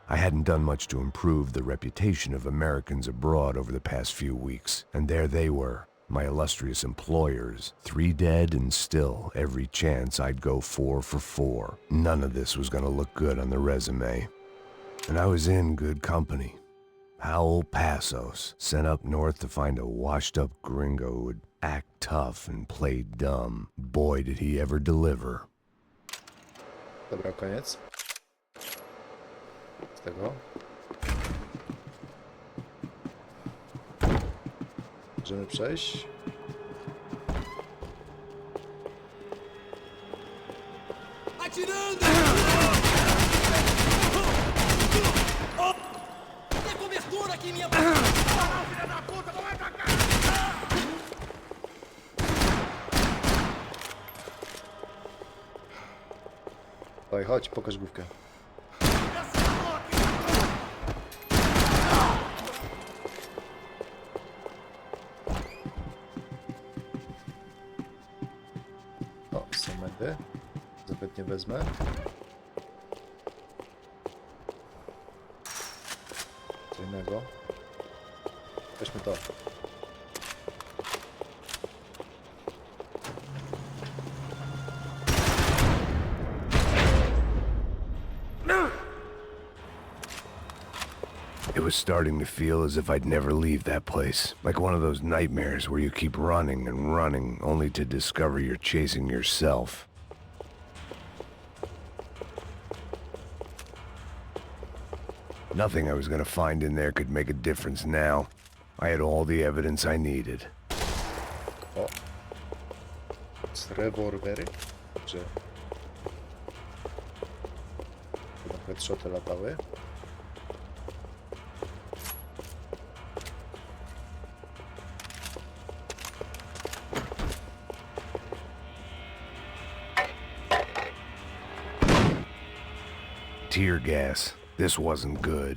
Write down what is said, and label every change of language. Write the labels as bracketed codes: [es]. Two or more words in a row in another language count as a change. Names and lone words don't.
[en] I hadn't done much to improve the reputation of Americans abroad over the past few weeks, and there they were, my illustrious employers, 3 dead and still every chance I'd go 4 for 4. None of this was gonna look good on the resume. And I was in good company. Howell Passos, sent up north to find a washed-up gringo who would act tough and play dumb. Boy, did he ever deliver. [pl] Dobra, koniec. Z tego. Możemy przejść. [pt] Atirando! Tem cobertura aqui, minha... Filha da puta, vai pra cá! [pl] Daj, chodź, pokaż główkę. O, są medy. Zapewnie wezmę. Co innego. Weźmy to. [en] It was starting to feel as if I'd never leave that place. Like one of those nightmares where you keep running and running, only to discover you're chasing yourself. Nothing I was gonna find in there could make a difference now. I had all the evidence I needed. [pl] O. Z rewolwery. Że... Chyba headshoty latały. [en] Tear gas. This wasn't good.